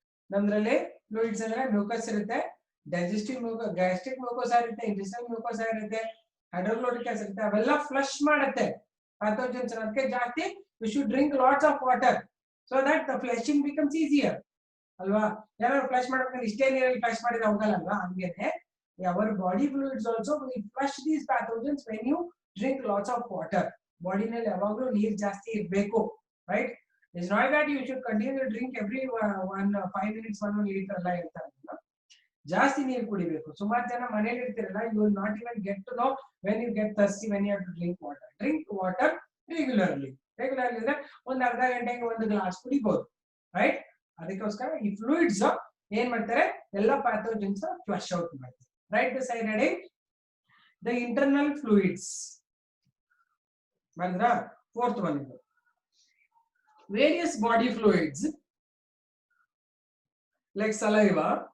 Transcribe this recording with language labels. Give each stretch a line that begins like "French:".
Kannada: ನಮ್ಮದ್ರಲ್ಲಿ fluids ಅಂದ್ರೆ mucus ಇರುತ್ತೆ, digestive mucus, gastric mucus ಇರುತ್ತೆ, intestinal mucus ಇರುತ್ತೆ, hydrochloric acid ಇರುತ್ತೆ, ಅವೆಲ್ಲ ಫ್ಲಶ್ ಮಾಡುತ್ತೆ pathogens. ಅದಕ್ಕೆ ಜಾಸ್ತಿ
English: we should drink lots of water so that the flushing becomes easier.
Kannada: ಅಲ್ವಾ? ಯಾರು ಫ್ಲಶ್ ಮಾಡ್ಬೇಕಂದ್ರೆ ಇಷ್ಟೇ ನೀರಲ್ಲಿ ಫ್ಲಶ್ ಮಾಡಿದ್ರೆ ಹೋಗಲ್ಲ ಅಲ್ವಾ?
English: ಹಂಗೇನೆ our body fluids also will flush these pathogens when you drink lots of water.
Kannada: Body ನಲ್ಲಿ ಯಾವಾಗಲೂ ನೀರು ಜಾಸ್ತಿ ಇರಬೇಕು, right?
English: It's not that you should continue to drink every 5 minutes 1 liter
Kannada: ಎಲ್ಲ ಹೇಳ್ತಾರೆ. ಜಾಸ್ತಿ ನೀರು ಕುಡಿಬೇಕು. ಸುಮಾರು ಜನ ಮನೆಯಲ್ಲಿ ಇರ್ತಿರಲ್ಲ,
English: you will not even get to know when you get thirsty, when you have to drink water. Drink water regularly
Kannada: ಅಂದ್ರೆ ಒಂದು ಅರ್ಧ ಗಂಟೆಗೆ ಒಂದು ಗ್ಲಾಸ್ ಕುಡಿಬಹುದು, ರೈಟ್? ಅದಕ್ಕೋಸ್ಕರ ಈ ಫ್ಲೂಯಿಡ್ಸ್ ಏನ್ ಮಾಡ್ತಾರೆ, ಎಲ್ಲ ಪ್ಯಾಥೋಜನ್ಸ್ ಫ್ಲಶ್ ಔಟ್ ಮಾಡ್ತಾರೆ.
English: Right the side heading the internal fluids ಬಂದ್ರ. Fourth one ಇದು various body fluids like saliva,